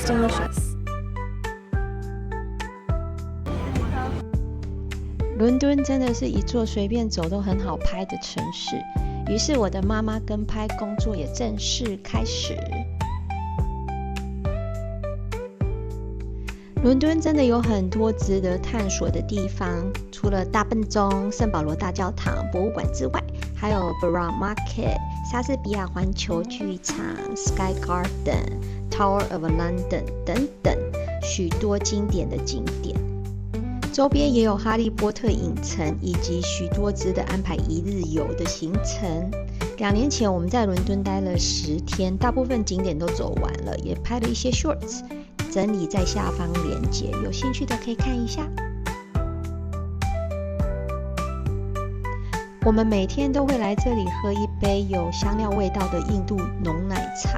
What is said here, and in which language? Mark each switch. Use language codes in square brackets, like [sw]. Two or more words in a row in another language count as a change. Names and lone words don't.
[zh] 倫敦真的是一座隨便走都很好拍的城市，於是我的媽媽跟拍工作也正式開始。倫敦真的有很多值得探索的地方，除了大笨鐘、聖保羅大教堂、博物館之外，還有 Borough Market、莎士比亞環球劇場、Sky Garden、Tower of London 等等許多經典的景點。周邊也有哈利波特影城，以及許多值得安排一日遊的行程。2年前我們在倫敦待了10天，大部分景點都走完了，也拍了一些 shorts，整理在下方連結，有興趣的可以看一下。我們每天都會來這裡喝一杯有香料味道的印度濃奶茶。